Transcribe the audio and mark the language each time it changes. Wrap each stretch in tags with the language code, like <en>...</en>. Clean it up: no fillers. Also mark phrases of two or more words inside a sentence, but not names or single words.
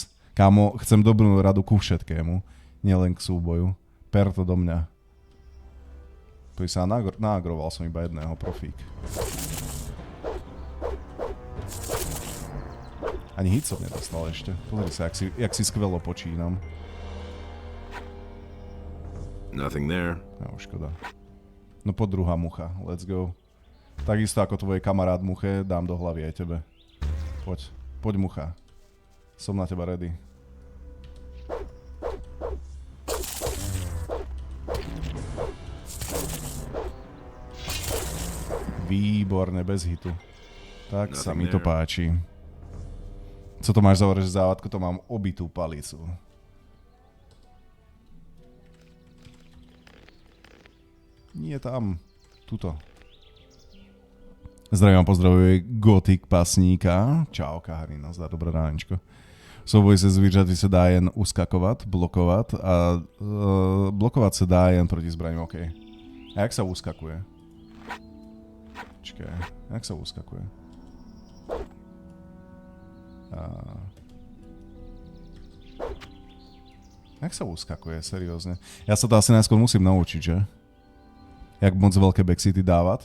<sk>Kámo, chcem dobrú radu ku všetkému. Nielen k súboju. Per to do mňa. Poď sa naagroval som iba jedného, profík. Ani hit som nedostal ešte. Pozri sa, jak si skvelo počínam.</sk> <en>Nothing there.</en> <sk>No, škoda. No poď druhá mucha,</sk> <en>let's go.</en> <sk>Takisto ako tvoj kamarát muche, dám do hlavy aj tebe. Poď mucha. Som na teba ready. Výborne, bez hitu. Tak sa mi to páči. Co to máš za závadku? To mám obitú palicu. Nie tam. Tuto. Zdravím, pozdravuje Cudzopasníka. Čau, Kaharina, zdá dobré ránečko.</sk> <cs>Souboj se zvířaty se dá jen uskakovat, blokovat a blokovat se dá jen proti zbraním,</cs> <sk>OK. A jak sa uskakuje? Počkaj, jak sa uskakuje? Jak sa uskakuje, seriózne? Ja sa to asi najskôr musím naučiť, že? Jak moc veľké backseaty dávať.</sk>